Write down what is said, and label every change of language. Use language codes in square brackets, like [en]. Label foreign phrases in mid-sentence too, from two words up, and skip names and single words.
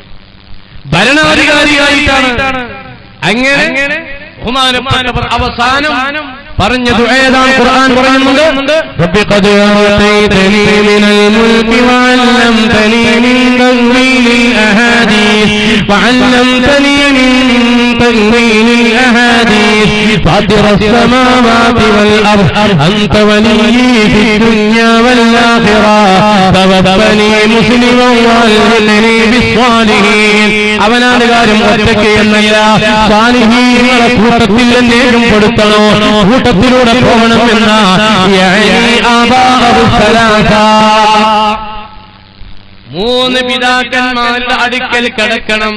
[ml] അങ്ങനെ ബഹുമാനപ്പെട്ടവർ അവസാനം പറഞ്ഞ ദുആയാണ് ഖുർആൻ പറയുന്നുണ്ട്. [ar] رب قد آتيتني من الملك وعلمتني من تأويل الأحاديث وعلمتني من تأويل الأحاديث فاطر السماوات والأرض أنت ولي في الدنيا والآخرة توفني مسلما والحقني بالصالحين. [ml] അവനാണ് കാര്യം ഒറ്റയ്ക്ക് എന്നല്ല, സാലിഹീങ്ങളുടെ കൂട്ടത്തിൽ എന്നേക്കും പെടുത്തണോ, കൂട്ടത്തിലൂടെ പോകണമെന്ന മൂന്ന് പിതാക്കന്മാരുടെ അടുക്കൽ കിടക്കണം.